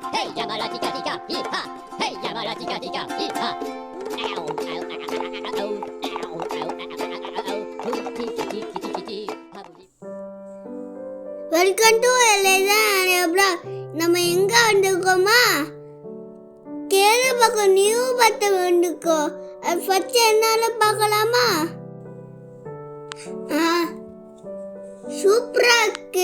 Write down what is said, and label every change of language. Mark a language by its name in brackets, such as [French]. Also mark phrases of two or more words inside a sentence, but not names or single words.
[English] Hey, Yamala tika tika, hee-ha. Hey, Yamala tika tika, hee-ha. Ow, ow, ow, ow, ow, ow, ow, ow, ow, tiki-tiki-tiki-tiki. welcome to [Tamil] எல்லைதான். நம்ம எங்க வந்துருக்கோமா? கேரள பக்கம் நியூ பத்த வந்துருக்கோம். அது ஃபர்ஸ்ட் என்னால பார்க்கலாமா? சூப்பரா இருக்கு.